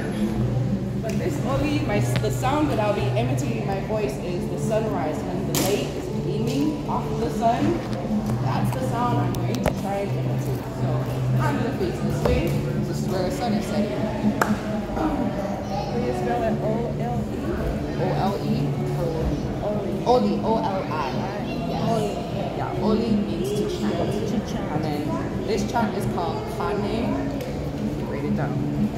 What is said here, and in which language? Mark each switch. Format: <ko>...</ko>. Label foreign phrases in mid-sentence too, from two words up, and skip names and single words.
<en>But this oli, the sound that I'll be imitating my voice is the sunrise. When the light is beaming off of the sun, that's the sound I'm going to try and imitate. So I'm going to face this way. This is where the sun is setting. Will you spell it O-L-E? O-L-E? Oli. O-L-I. Yes. Yeah, oli means to chant. And then this chant is called Kane. Write it down.</en>